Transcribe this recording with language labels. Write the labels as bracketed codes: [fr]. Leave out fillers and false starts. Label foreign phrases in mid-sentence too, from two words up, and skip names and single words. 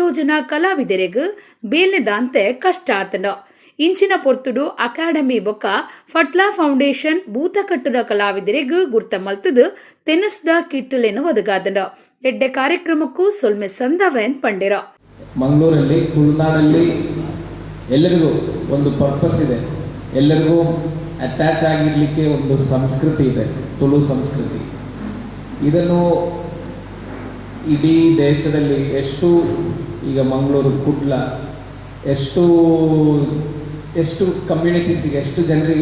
[tcy] ಜನ ಕಲಾವಿದರಿಗೂ ಬೇಲೆದಾಂತೆ ಕಷ್ಟ ಆತನ ಇಂಚಿನ ಪೊರ್ತುಡು ಅಕಾಡೆಮಿ ಬೊಕ್ಕ ಫಟ್ಲಾ ಫೌಂಡೇಶನ್ ಭೂತಕಟ್ಟುನ ಕಲಾವಿದರಿಗೂ ಗುರ್ತ ಮಲ್ತದು ತೆನಸ್ದ ಕಿಟ್ಟಲೇನು ಒದಗಾದನ ಎಡ್ಡೆ ಕಾರ್ಯಕ್ರಮಕ್ಕೂ ಸೊಲ್ಮೆ ಸಂದವೆನ್ ಪಂಡೆರ. [kn] ಮಂಗಳೂರಲ್ಲಿ ತುಳುನಾಡಲ್ಲಿ ಎಲ್ಲರಿಗೂ ಒಂದು ಪರ್ಪಸ್ ಇದೆ, ಎಲ್ಲರಿಗೂ ಅಟ್ಯಾಚ್ ಆಗಿರಲಿಕ್ಕೆ ಒಂದು ಸಂಸ್ಕೃತಿ ಇದೆ, ತುಳು ಸಂಸ್ಕೃತಿ. ಇದನ್ನು ಇಡೀ ದೇಶದಲ್ಲಿ ಎಷ್ಟು ಈಗ ಮಂಗಳೂರು ಕುಡ್ಲ ಎಷ್ಟು ಕಮ್ಯುನಿಟೀಸಿಗೆ ಎಷ್ಟು ಜನರಿಗೆ